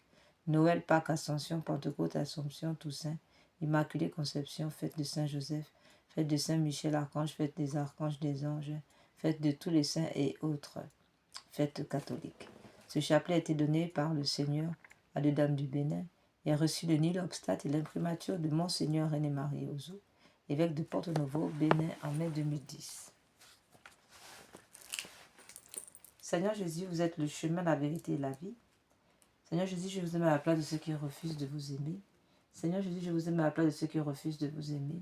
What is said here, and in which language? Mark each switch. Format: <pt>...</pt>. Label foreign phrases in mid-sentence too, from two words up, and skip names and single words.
<fr>Noël, Pâques, Ascension, Pentecôte, Assomption, Toussaint, Immaculée Conception, fête de Saint-Joseph, fête de Saint-Michel Archange, fête des archanges, des anges, fête de tous les saints et autres fêtes catholiques. Ce chapelet a été donné par le Seigneur à deux dames du Bénin et a reçu le</fr> <la>nil obstate</la> <fr>et l'imprimature de Monseigneur René-Marie Ozo, évêque de Porto-Novo, Bénin, en mai 2010. Seigneur Jésus, vous êtes le chemin, la vérité et la vie. Seigneur Jésus, je vous aime à la place de ceux qui refusent de vous aimer. Seigneur Jésus, je vous aime à la place de ceux qui refusent de vous aimer.</fr>